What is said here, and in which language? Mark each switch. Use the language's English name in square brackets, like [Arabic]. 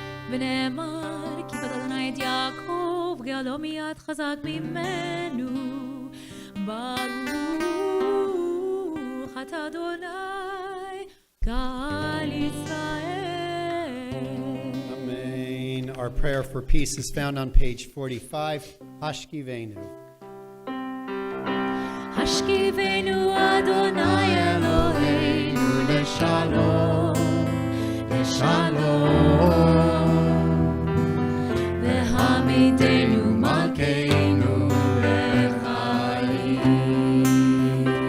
[Hebrew] ונאמר כי בד אדוני את יעקב גאלו מיד חזק ממנו, ברוך אתה אדוני גאל ישראל. Amen. [English] Our prayer for peace is found on page 45. [Hebrew] Hashkivenu. השכיבנו אדוני אלוהינו לשלום, לשלום, והעמידנו מלכנו לחיים.